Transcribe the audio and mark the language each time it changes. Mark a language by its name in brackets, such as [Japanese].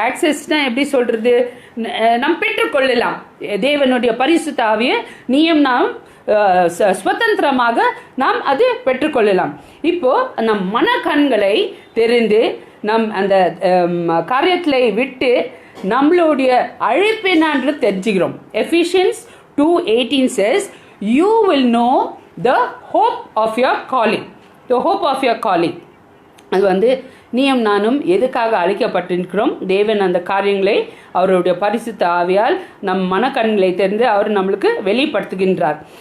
[Tamil] ஆக்சஸ்னா எப்படி சொல்றது, நாம் பெற்றுக்கொள்ளலாம் தேவனுடைய பரிசுத்த ஆவியை. நீயும் நாம் சுதந்திரமாக நாம் அது பெற்றுக்கொள்ளலாம். இப்போ நம் மனக்கண்களை தெரிந்து நம் அந்த காரியத்தை விட்டு நம்மளுடைய அழைப்பு என்னன்று தெரிஞ்சுக்கிறோம். [English] Ephesians 2:18 says, you will know the hope of your calling. The hope of your calling. [Tamil] அது வந்து நீயும் நானும் எதுக்காக அழைக்கப்பட்டிருக்கிறோம். தேவன் அந்த காரியங்களை அவருடைய பரிசுத்த ஆவியால் நம் மனக்கண்களை தெரிந்து அவர் நம்மளுக்கு வெளிப்படுத்துகின்றார்.